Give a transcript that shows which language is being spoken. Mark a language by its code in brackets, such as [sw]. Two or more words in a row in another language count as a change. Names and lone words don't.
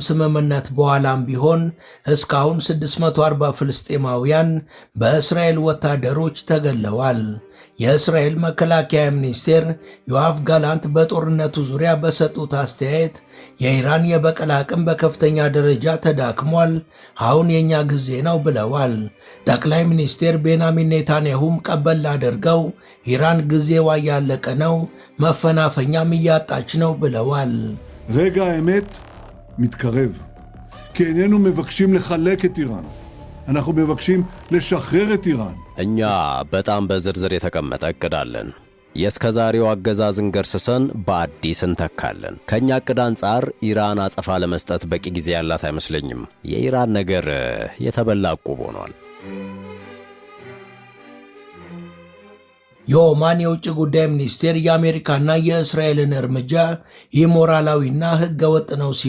[am] ስምምነት በኋላም ቢሆን እስካሁን 640 ፍልስጤማውያን በእስራኤል ወታደሮች ተገለዋል። የእስራኤል መከላከያ ሚኒስቴር ዮአፍ ጋላንት በጦርነቱ ዙሪያ በሰጡት አስተያየት የኢራን የበቀል አቅም በከፍተኛ ደረጃ ተዳክሟል፣ አሁን የኛ ጊዜ ነው ብለዋል። ጠቅላይ ሚኒስትር ቤንያሚን ኔታንያሁም ቀበል አድርገው ኢራን ጊዜዋ ያለቀ ነው፣ መፈናፈኛም እያጣች ነው ብለዋል። [he] רגע האמת מתקרב, כי איננו מבקשים לחלק את איראן, אנחנו מבקשים לשחרר את איראן. [am] እኛ በጣም በዝርዝር የተቀመጠ እቅድ አለን። የእስከዛሬው አገዛዝን ገርስሰን በአዲስ እንተካለን። ከኛ እቅድ አንጻር ኢራን አጸፋ ለመስጠት በቂ ጊዜ ያላት አይመስለኝም። የኢራን ነገር የተበላ ዕቁብ ሆኗል። የኦማን የውጭ ጉዳይ ሚኒስቴር የአሜሪካና የእስራኤልን እርምጃ ኢሞራላዊና ሕገወጥ ነው ሲሉ